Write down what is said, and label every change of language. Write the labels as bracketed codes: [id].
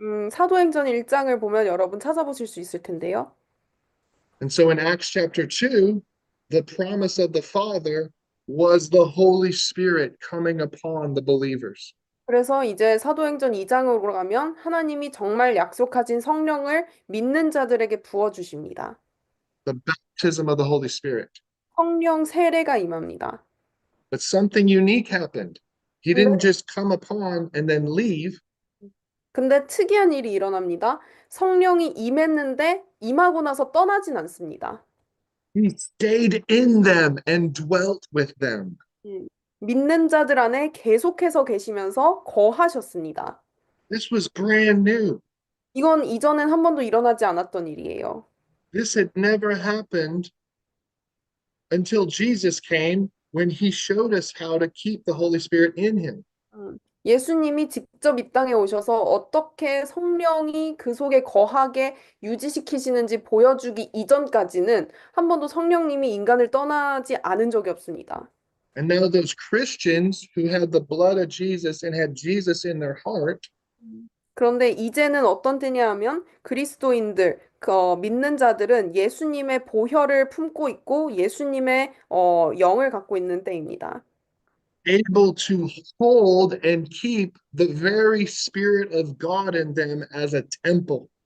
[ko] 사도행전 1장을 보면 여러분 찾아보실 수 있을 텐데요. [en] And so in Acts chapter 2, the promise of the Father was the Holy Spirit coming upon the believers. [ko] 그래서 이제 사도행전 2장으로 가면 하나님이 정말 약속하신 성령을 믿는 자들에게 부어 주십니다. [en] The baptism of the Holy Spirit. [ko] 성령 세례가 임합니다. [en] But something unique happened. He didn't just come upon and then leave. [ko] 근데 특이한 일이 일어납니다. 성령이 임했는데 임하고 나서 떠나진 않습니다. [en] He stayed in them and dwelt with them. [ko] 믿는 자들 안에 계속해서 계시면서 거하셨습니다. [en] This was brand new. [ko] 이건 이전엔 한 번도 일어나지 않았던 일이에요. [en] This had never happened until Jesus came when he showed us how to keep the Holy Spirit in him. [ko] 예수님이 직접 이 땅에 오셔서 어떻게 성령이 그 속에 거하게 유지시키시는지 보여주기 이전까지는 한 번도 성령님이 인간을 떠나지 않은 적이 없습니다. [en] And now those Christians who had the blood of Jesus and had Jesus in their heart, [ko] 그런데 이제는 어떤 때냐 하면 그리스도인들, 믿는 자들은 예수님의 보혈을 품고 있고 예수님의 영을 갖고 있는 때입니다. [en] able to hold and keep the very Spirit of God in them as a temple.